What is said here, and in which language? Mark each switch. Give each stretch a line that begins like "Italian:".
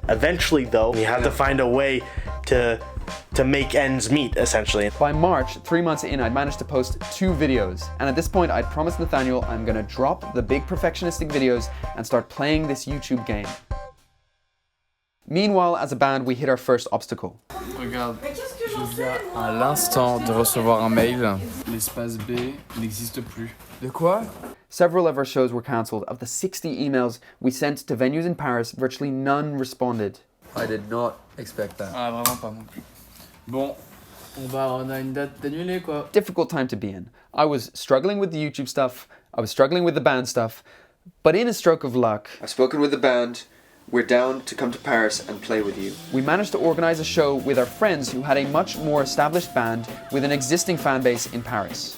English: Eventually though, you have to find a way to make ends meet, essentially. By March, 3 months in, I'd managed to post 2 videos. And at this point, I'd promised Nathaniel I'm gonna drop the big perfectionistic videos and start playing this YouTube game. Meanwhile, as a band, we hit our first obstacle.
French: Regarde, je viens à l'instant de recevoir un mail. L'espace B n'existe plus. De quoi?
English: Several of our shows were cancelled. Of the 60 emails we sent to venues in Paris, virtually none responded. I did not expect that.
French: Ah, vraiment pas non plus. Bon, on a une date d'annuler quoi.
English: Difficult time to be in. I was struggling with the YouTube stuff, I was struggling with the band stuff, but in a stroke of luck, I've spoken with the band. We're down to come to Paris and play with you. We managed to organize a show with our friends who had a much more established band with an existing fan base in Paris.